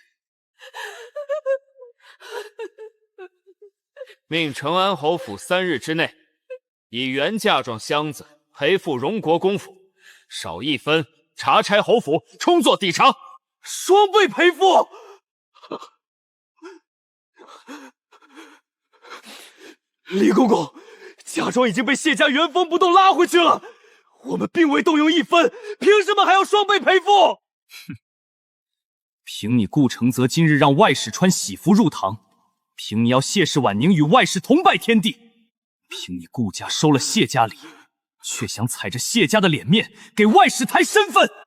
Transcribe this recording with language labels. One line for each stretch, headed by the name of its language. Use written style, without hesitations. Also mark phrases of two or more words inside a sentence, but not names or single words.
Chinese: 命承安侯府3日之内，以原嫁妆箱子赔付荣国公府，少1分，查差侯府，充作抵偿，双倍赔付。李公公，嫁妆已经被谢家原封不动拉回去了，我们并未动用1分，凭什么還要雙倍賠付？哼！憑你顧承澤今日讓外室穿喜服入堂，憑你要謝氏婉寧與外室同拜天地，憑你顧家收了謝家禮，卻想踩着謝家的臉面給外室抬身份。